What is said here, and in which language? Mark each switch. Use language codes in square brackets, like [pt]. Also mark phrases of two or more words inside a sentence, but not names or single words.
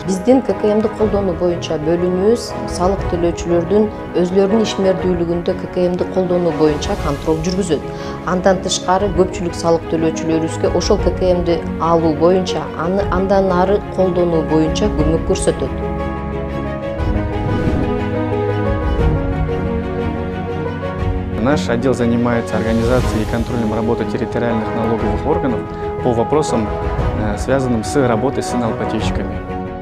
[ky] Биздин ККМди колдонуу боюнча бөлүмүбүз салык төлөөчүлөрдүн өзлөрүнүн ишмердүүлүгүндө ККМди колдонуу боюнча контроль жүргүзөт. Андан тышкары көпчүлүк салык төлөөчүлөрүбүзгө ошол ККМди алуу боюнча, андан ары колдонуу боюнча көмөк көрсөтөт. [ru] Наш отдел занимается организацией и контролем работы территориальных налоговых органов по вопросам, связанным с работой с налогоплательщиками.